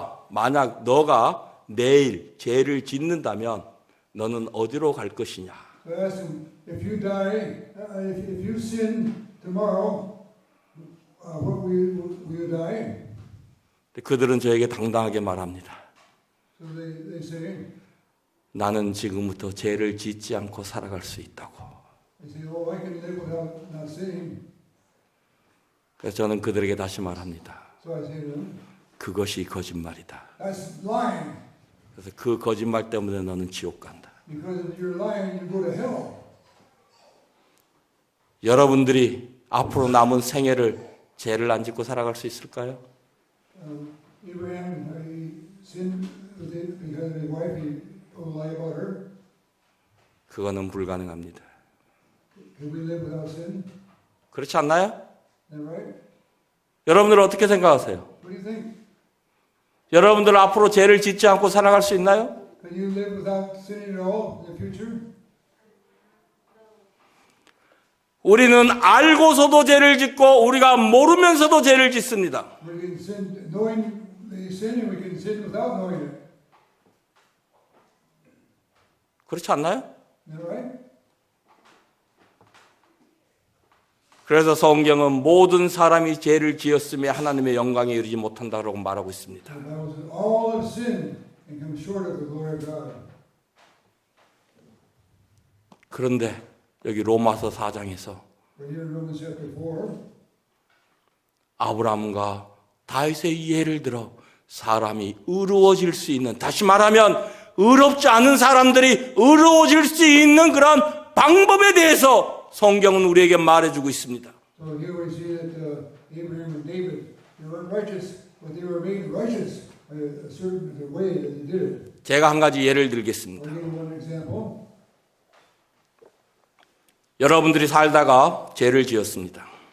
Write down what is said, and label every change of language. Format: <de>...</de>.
<ko>만약 너가 내일 죄를 짓는다면 너는 어디로 갈 것이냐?</ko> <en>so I asked them, if you die, if you sin tomorrow, what will you die?</en> <ko>그들은 저에게 당당하게 말합니다.</ko> <en>So they say,</en> <ko>나는 지금부터 죄를 짓지 않고 살아갈 수 있다고.</ko> <en>they say, oh, I can live without not sinning.</en> <ko>그래서 저는 그들에게 다시 말합니다.</ko> <en>So I say to them,</en> <ko>그것이 거짓말이다.</ko> <en>that's lying.</en> <ko>그래서 그 거짓말 때문에 너는 지옥 간다.</ko> <en>Because if you're lying, you go to hell.</en> <ko>여러분들이 앞으로 남은 생애를 죄를 안 짓고 살아갈 수 있을까요?</ko> <en>Abraham, he sinned because of his wife. He told a lie about her.</en> <ko>그거는 불가능합니다.</ko> <en>Can we live without sin?</en> <ko>그렇지 않나요?</ko> <en>Is that right?</en> <ko>여러분들은 어떻게 생각하세요?</ko> <en>What do you think?</en> <ko>여러분들 앞으로 죄를 짓지 않고 살아갈 수 있나요?</ko> <en>Can you live without sinning at all in the future?</en> <ko>우리는 알고서도 죄를 짓고 우리가 모르면서도 죄를 짓습니다.</ko> <en>We can sin knowing the sin, and we can sin without knowing it.</en> <ko>그렇지 않나요?</ko> <en>Is that right?</en> <ko>그래서 성경은 모든 사람이 죄를 지었으며 하나님의 영광에 이르지 못한다고 말하고 있습니다.</ko> <en>The Bible says all have sinned and come short of the glory of God.</en> <ko>그런데 여기 로마서 4장에서</ko> <en>But here in Romans chapter 4,</en> <ko>아브라함과 다윗의 예를 들어 사람이 의로워질 수 있는, 다시 말하면 의롭지 않은 사람들이 의로워질 수 있는 그런 방법에 대해서 성경은 우리에게 말해주고 있습니다.</ko> <en>so here we see that Abraham and David, they weren't righteous, but they were made righteous by a certain way that they did it.</en> <ko>제가 한 가지 예를</ko> <en>I'll</en> <ko>들겠습니다.</ko> <en>give you one example.</en> <ko>여러분들이 살다가 죄를 지었습니다.</ko>